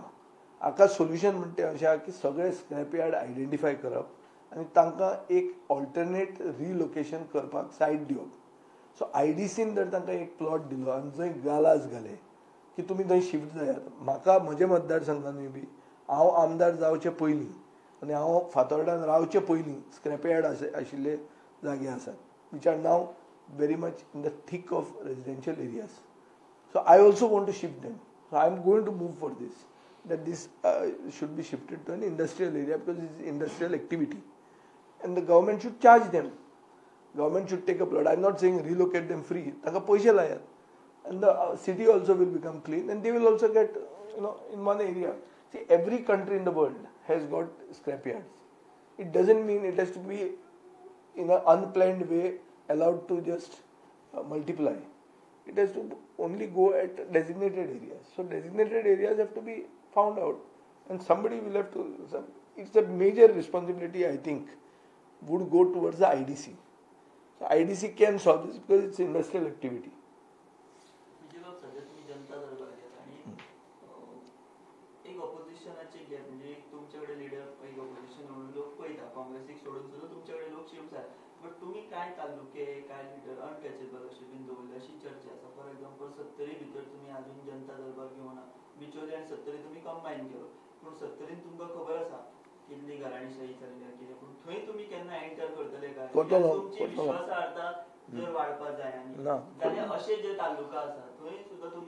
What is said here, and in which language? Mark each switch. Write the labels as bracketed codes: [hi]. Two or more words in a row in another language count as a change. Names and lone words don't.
[kok] हाका सोल्युशन म्हणटा तें अशें आहा की सगळे [en] scrap yard identify [kok] करप आनी तांकां एक [en] alternate relocation [kok] करपाक सायट दिवप. सो IDCन जर तांकां एक प्लॉट दिलो आनी जंय गालाज घाले की तुमी थंय शिफ्ट जायात. म्हाका म्हज्या मतदारसंघानूय बी हांव आमदार जावचे पयलीं आनी हांव फातोर्डान रावचे पयलीं [en] scrap yard [kok] आशिल्ले जागे आसात [en] which are now very much in the thick of residential areas. [kok] So I also want to shift them. So I am going to move for this, that this should be shifted to an industrial area because it is industrial activity and the government should charge them. Government should take a plot. I am not saying relocate them free. तांकां पयशे लायात [en] and the city also will become clean, and they will also get, in one area. See, every country in the world has got scrapyards. It doesn't mean it has to be in an unplanned way allowed to just multiply. It has to only go at designated areas. So designated areas have to be found out, and somebody will have to. It's a major responsibility, I think, would go towards the IDC. So IDC can solve this because it's industrial activity. [mr] सध्या तुम्ही जनता दरबार घ्याल आणि एक ऑपोजिशनाचे घ्या, म्हणजे एक तुमच्याकडे लीडर एक ऑपोजिशन म्हणून लोक पळयता, काँग्रेसीक सोडून सुद्धा तुमच्याकडे लोक शिवसार, बट तुम्ही काय तालुके काय लीडर अनटचेबल अशें बीन दवरले अशी चर्चा आसा. [en] for example [kok] 70 भितर तुम्ही अजून जनता दरबार घेवना, बिचोले आनी 70 तुम्ही कंबायन केलो, पूण 70 तुमकां खबर आसा कितली घराणीशाही चल्ल्या कितें, पूण थंय तुम्ही केन्ना एंटर करतले काय, तुमची विश्वासार्हता जर वाडपा जाय आनी जाल्यार अशे जे तालुका आसा थंय सुद्धा तुम्ही